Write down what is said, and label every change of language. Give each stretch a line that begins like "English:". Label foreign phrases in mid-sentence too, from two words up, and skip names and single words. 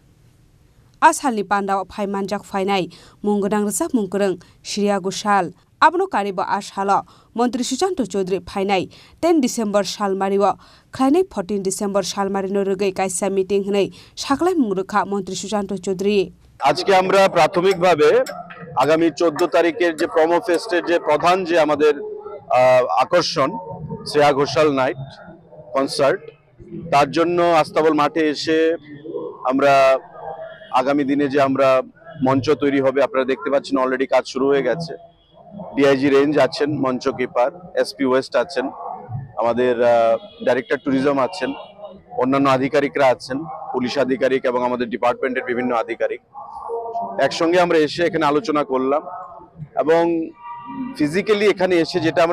Kok Borok: आसालनि बान्दावा फाइमानजाक फाइनाय मुंगोदां रजाक मुंगोरों श्रिया घोषाल आबनो कारिबा आसालो मन्त्रि सुशांत चौधुरी फाइनाय 10 डिसेम्बर सालमारिवा खलायनाय 14 डिसेम्बर सालमारिनो रुगै कायसा मिटिं हनै साकलाय मुंगरोखा मन्त्रि सुशांत चौधुरी
Bangla: আজকে আমরা প্রাথমিকভাবে আগামী 14 তারিখের যে প্রমো ফেস্টের যে প্রধান যে আমাদের আকর্ষণ শ্রেয়া ঘোষাল
English: night concert
Bangla: তার জন্য আস্তাবল মাঠে এসে আমরা আগামী দিনে যে আমরা মঞ্চ তৈরি হবে আপনারা দেখতে পাচ্ছেন অলরেডি কাজ শুরু হয়ে গেছে
English: DIG range
Bangla: আছেন মঞ্চ কিপার
English: SP West
Bangla: আছেন আমাদের
English: director tourism
Bangla: আছেন অন্যান্য আধিকারিকরা আছেন পুলিশ আধিকারিক এবং আমাদের ডিপার্টমেন্টের বিভিন্ন আধিকারিক একসঙ্গে আমরা এসে এখানে আলোচনা করলাম এবং ফিজিক্যালি এখানে এসে যেটা আমরা